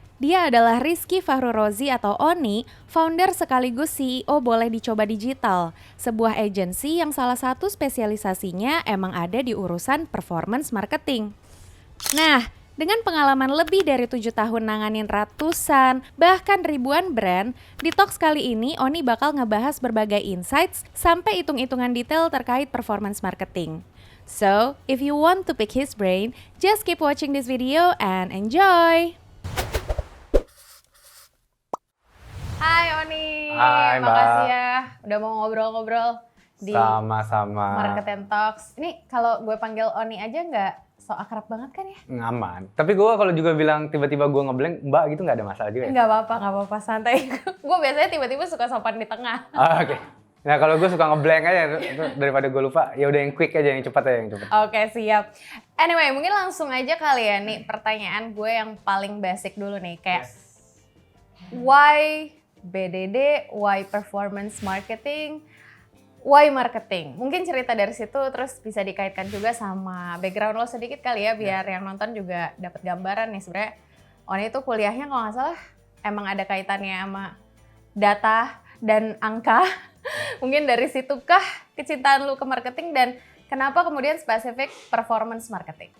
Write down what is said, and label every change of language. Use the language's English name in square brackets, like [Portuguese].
[Indonesian] Dia adalah Rizky Fahrurozi atau Oni, founder sekaligus CEO Boleh Dicoba Digital, sebuah agensi yang salah satu spesialisasinya emang ada di urusan performance marketing. Nah, dengan pengalaman lebih dari 7 tahun nanganin ratusan, bahkan ribuan brand, di Talks kali ini Oni bakal ngebahas berbagai insights sampai hitung-hitungan detail terkait performance marketing. [English] So, if you want to pick his brain, just keep watching this video and enjoy! [Indonesian] Hai Oni, Hai, Mbak. makasih ya udah mau ngobrol-ngobrol di Sama-sama. Marketing Talks. Ini kalau gue panggil Oni aja nggak so akrab banget kan ya? Ngaman. Tapi gue kalau juga bilang tiba-tiba gue ngeblank, Mbak gitu nggak ada masalah juga ya? Nggak apa-apa, santai. Gue biasanya tiba-tiba suka sopan di tengah. Oke. Nah kalau gue suka ngeblank aja, daripada gue lupa, ya udah yang quick aja, yang cepat aja, yang cepat. Oke, siap. Anyway, mungkin langsung aja kali ya nih pertanyaan gue yang paling basic dulu nih. [English] Kayak, why BDD, why performance marketing, why marketing? [Indonesian] Mungkin cerita dari situ terus bisa dikaitkan juga sama background lo sedikit kali ya, biar yang nonton juga dapat gambaran nih sebenarnya. Oni itu kuliahnya kalau nggak salah emang ada kaitannya sama data dan angka. Mungkin dari situkah kecintaan lu ke marketing dan kenapa kemudian spesifik performance marketing?